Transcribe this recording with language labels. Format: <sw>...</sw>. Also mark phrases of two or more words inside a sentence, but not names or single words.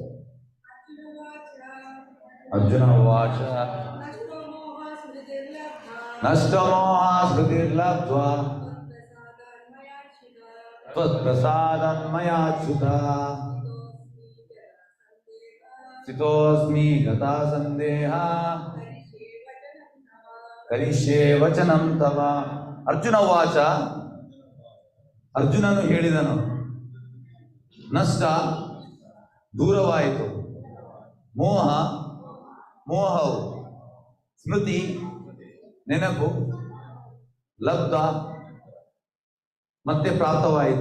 <sa>अर्जुन उवाच नष्टमोहा स्मृतिर्लब्ध्वा त्वत्प्रसादन्मयाच्युता स्थितोऽस्मि गता संदेहा करिष्ये वचनं तव. अर्जुन उवाच</sa> <kn>ಅರ್ಜುನನು ಹೇಳಿದನು, ನಷ್ಟ ದೂರವಾಯಿತು, ಮೋಹವು ಸ್ಮೃತಿ ನೆನಪು ಲಬ್ಧ ಮತ್ತೆ ಪ್ರಾಪ್ತವಾಯಿತು.</kn>